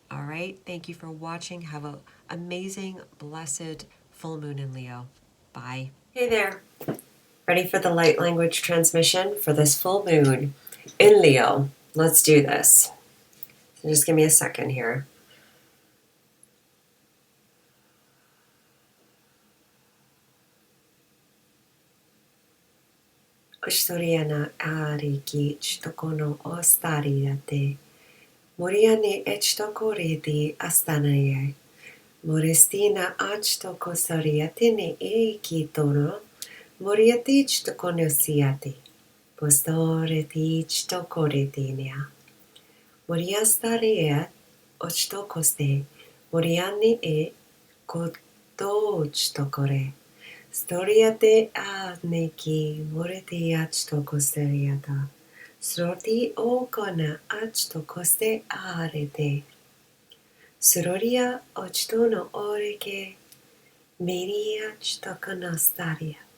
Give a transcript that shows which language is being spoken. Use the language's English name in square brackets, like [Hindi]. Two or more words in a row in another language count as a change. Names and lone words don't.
[English] All right. Thank you for watching. Have an amazing, blessed full moon in Leo. Bye. Hey there. Ready for the light language transmission for this full moon in Leo? Let's do this. So just give me a second here. Ostoriana ariki chtokono ostariate. Moriane echtocore di astanaye. Morestina achtoko sariatine e kitono. Moriati chtokonosiati. Postoreti chtocoretinia. Moriastaria ochtokoste. Moriani e koto chtocore. Storiate adneki morete achto costeriata. Sroti okona achto coste arete. Suroria ochtono oreke meria chtokonastaria.